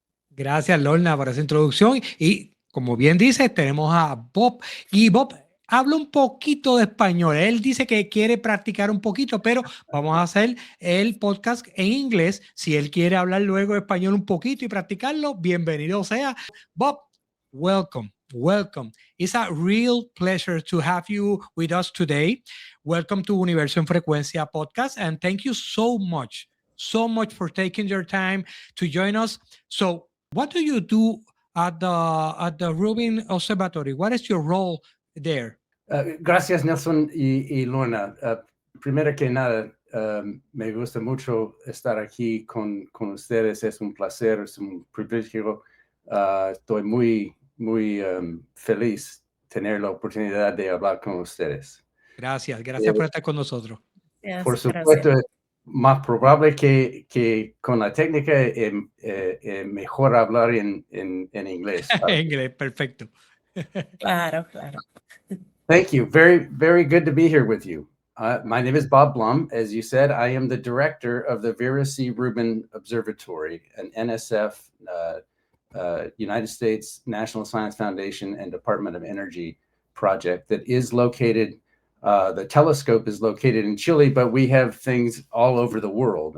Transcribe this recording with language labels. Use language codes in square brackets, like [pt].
[es] Gracias, Lorna, por esa introducción. Y como bien dice, tenemos a Bob. Y Bob habla un poquito de español. Él dice que quiere practicar un poquito, pero vamos a hacer el podcast en inglés. Si él quiere hablar luego español un poquito y practicarlo, bienvenido sea. [en] Bob, welcome. Welcome. It's a real pleasure to have you with us today. Welcome to Universo en Frecuencia podcast. And thank you so much for taking your time to join us. So, what do you do at the Rubin Observatory? What is your role there? [es] Gracias, Nelson y Lorna. Primero que nada, me gusta mucho estar aquí con ustedes. Es un placer, es un privilegio. Estoy muy feliz tener la oportunidad de hablar con ustedes. Gracias por estar con nosotros. Por supuesto, es más probable que con la técnica mejor hablar en inglés. Inglés, perfecto. Claro. [en] Thank you. Very, very good to be here with you. My name is Bob Blum. As you said, I am the director of the Vera C. Rubin Observatory, an NSF, United States National Science Foundation and Department of Energy project that is located, the telescope is located in Chile, but we have things all over the world.